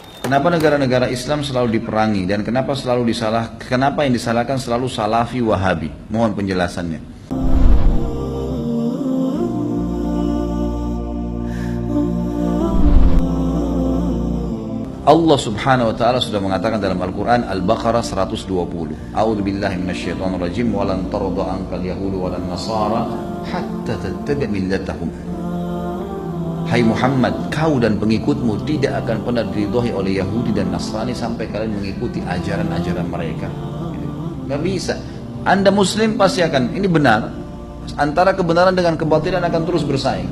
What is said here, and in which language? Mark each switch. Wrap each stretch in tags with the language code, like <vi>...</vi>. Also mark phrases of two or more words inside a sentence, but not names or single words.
<id>Kenapa negara-negara Islam selalu diperangi dan kenapa kenapa yang disalahkan selalu Salafi Wahabi? Mohon penjelasannya.</id> <ar>الله سبحانه وتعالى</ar> <id>sudah mengatakan dalam Al-Qur'an Al-Baqarah 120.</id> <ar>أعوذ بالله من الشيطان الرجيم ولن ترضى عنك اليهود ولا النصارى حتى تتبع ملتهم.</ar> <id>Hai Muhammad, kau dan pengikutmu tidak akan pernah diridhoi oleh Yahudi dan Nasrani sampai kalian mengikuti ajaran-ajaran mereka. Gak bisa. Anda Muslim pasti akan, ini benar. Antara kebenaran dengan kebatilan akan terus bersaing.</id>